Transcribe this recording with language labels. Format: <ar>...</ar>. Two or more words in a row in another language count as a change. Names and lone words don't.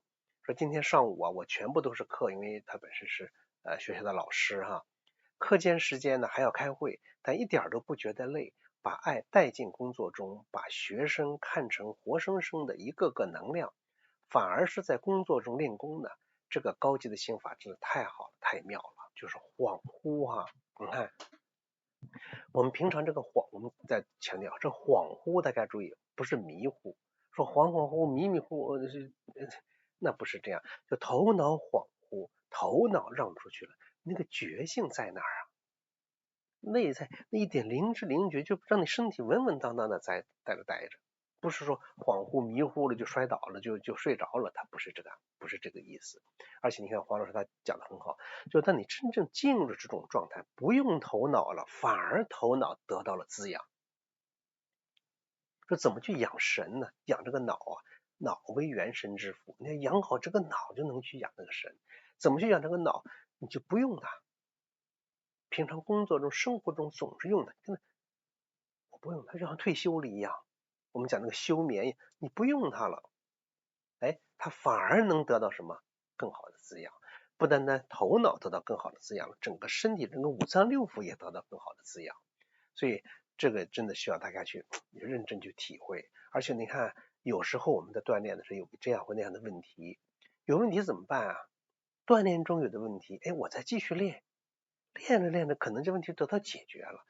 <zh>說今天上午啊，我全部都是課，因為他本身是學校的老師哈。課間時間呢還要開會，但一點都不覺得累，把愛帶進工作中，把學生看成活生生的一個個能量，反而是在工作中練功呢。這個高級的心法真的太好了，太妙了，就是恍惚哈。你看，我們平常這個恍，我們在強調這恍惚，大家注意，不是迷糊，說恍恍惚惚、迷迷糊糊那不是這樣，就頭腦恍惚，頭腦讓出去了，那個覺性在哪兒啊？內在那一點靈知靈覺，就讓你身體穩穩當當的在着待着，不是說恍惚迷糊了就摔倒了就睡着了，它不是這個意思。而且你看黃老師他講的很好，就當你真正進入了這種狀態，不用頭腦了，反而頭腦得到了滋養。說怎麼去養神呢？養這個腦啊，腦為元神之府，你要養好這個腦就能去養這個神。怎麼去養這個腦？你就不用它，平常工作中生活中總是用它，真的我不用它，就像退休了一樣，我們講那個休眠，你不用它了，它反而能得到什麼更好的滋養。不單單頭腦得到更好的滋養，整個身體整個五臟六腑也得到更好的滋養。所以這個真的需要大家去認真去體會。而且你看有時候我們在鍛鍊的時候有這樣或那樣的問題，有問題怎麼辦啊？鍛鍊中有的問題，我再繼續練着練着，可能這問題得到解決了。</zh>